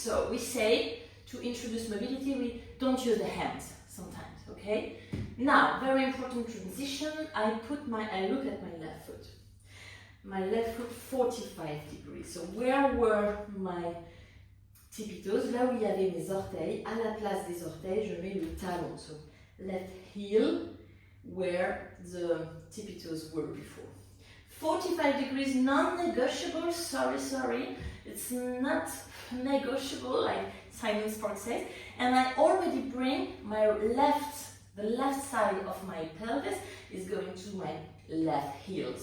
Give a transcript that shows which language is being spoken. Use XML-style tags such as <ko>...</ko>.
<en>So we say to introduce mobility, we don't use the hands sometimes, okay? Now, very important transition, I look at my left foot. My left foot 45 degrees. So where were my tippy toes?</en> <fr>Là où il y avait mes orteils, à la place des orteils, je mets le talon.</fr> <en>So left heel, where the tippy toes were before. 45 degrees, non-negotiable, sorry, it's not negotiable like Simon Spark says. And I already bring the left side of my pelvis is going to my left heel.</en>